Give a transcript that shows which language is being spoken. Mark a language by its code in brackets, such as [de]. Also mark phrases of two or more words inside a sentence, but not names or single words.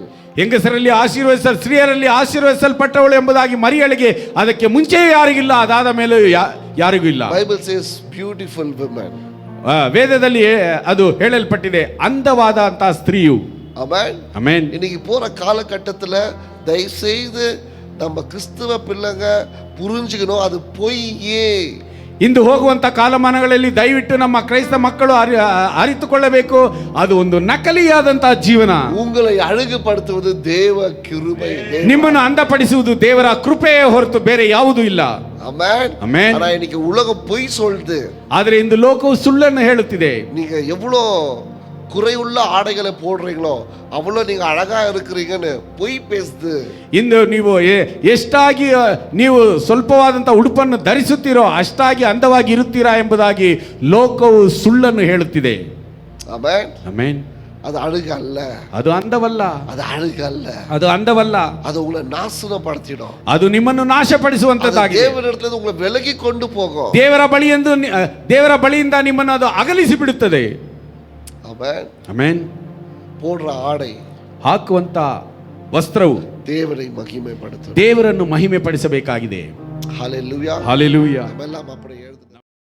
[kn] ಹೆಂಗಸರಲ್ಲಿ ಸ್ತ್ರೀಯರಲ್ಲಿ ಆಶೀರ್ವದಿಸಲ್ಪಟ್ಟವಳು ಎಂಬುದಾಗಿ ಮರಿಯಳಿಗೆ ಅದಕ್ಕೆ ಮುಂಚೆ ಯಾರಿಗಿಲ್ಲ, ಅದಾದ ಮೇಲೆ ಯಾರಿಗೂ ಇಲ್ಲ. [en] Bible says beautiful women. [kn] ವೇದದಲ್ಲಿ ಅದು ಹೇಳಲ್ಪಟ್ಟಿದೆ, ಅಂದವಾದ ಅಂತ ಸ್ತ್ರೀಯು. ಆಮೆನ್. ಆಮೆನ್. [ta] இன்னைக்கு போற காலகட்டத்துல தயவு செய்து நம்ம கிறிஸ்தவ பிள்ளைங்க புரிஞ்சுக்கணும், அது பொய்யே. [kn] ಇಂದು ಹೋಗುವಂತ ಕಾಲಮಾನಗಳಲ್ಲಿ ದಯವಿಟ್ಟು ನಮ್ಮ ಕ್ರೈಸ್ತ ಮಕ್ಕಳು ಅರಿತುಕೊಳ್ಳಬೇಕು, ಅದು ಒಂದು ನಕಲಿಯಾದಂತಹ ಜೀವನ. [ta] உங்களை அழகுபடுத்துவது தேவ கிருபை. [kn] ನಿಮ್ಮನ್ನು ಅಂದಪಡಿಸುವುದು ದೇವರ ಕೃಪೆಯೇ ಹೊರತು ಬೇರೆ ಯಾವುದೂ ಇಲ್ಲ. ಆಮೆನ್. ಆಮೆನ್. [ta] ஆனா இன்னைக்கு உலகம் பொய் சொல்லுது. [kn] ಆದರೆ ಇಂದು ಲೋಕವು ಸುಳ್ಳನ್ನು ಹೇಳುತ್ತಿದೆ. [ta] நீங்க எவ்வளோ குறையுள்ள ஆடைகளை போடுறீங்களோ அவ்வளோ நீங்க அழகா இருக்கிறீங்கன்னு பொய் பேசுது. [kn] ಇಂದು ನೀವು ಎಷ್ಟಾಗಿ ನೀವು ಸ್ವಲ್ಪವಾದಂತಹ ಉಡುಪನ್ನು ಧರಿಸುತ್ತೀರೋ ಅಷ್ಟಾಗಿ ಅಂದವಾಗಿ ಇರುತ್ತೀರಾ ಎಂಬುದಾಗಿ ಲೋಕವು ಸುಳ್ಳನ್ನು ಹೇಳುತ್ತಿದೆ. ಆಮೆನ್. ಆಮೆನ್. [ta] அது அழகு அல்ல, [kn] ಅದು ಅಂದವಲ್ಲ, [ta] அது அழகு அல்ல, [kn] ಅದು ಅಂದವಲ್ಲ, [ta] அது உங்களை நாசனப்படுத்திடும், [kn] ಅದು ನಿಮ್ಮನ್ನು ನಾಶಪಡಿಸುವಂತದ್ದಾಗಿದೆ. [ta] தேவனிடத்துல உங்களை விலகி கொண்டு போகும். [kn] ದೇವರ ಬಳಿಯಿಂದ ನಿಮ್ಮನ್ನು ಅದು ಅಗಲಿಸಿ ಬಿಡುತ್ತದೆ. ಆಮೆನ್. ಆಮೆನ್. [ta] போடுற ஆடை, [kn] ಹಾಕುವಂತ ವಸ್ತ್ರವು [ta] தேவனை மகிமைப்படுத்தும், [kn] ದೇವರನ್ನು ಮಹಿಮೆ ಪಡಿಸಬೇಕಾಗಿದೆ. [ta] ஹalleluya. ஹalleluya. நாமெல்லாம் அப்படி எழுது.